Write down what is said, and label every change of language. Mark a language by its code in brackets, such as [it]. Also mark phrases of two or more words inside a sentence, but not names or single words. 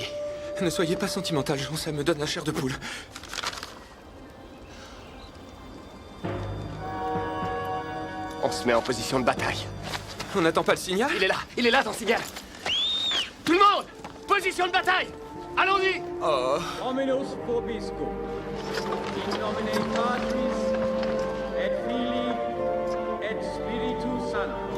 [fr] Ne soyez pas sentimental, Jean, ça me donne la chair de poule. On se met en position de bataille. On n'attend pas le signal? Il est là ton signal. Tout le monde, position de bataille. Allons-y. Oh. [la] Dominus vobiscum. In nomine Patris et Filii et Spiritus Sancti.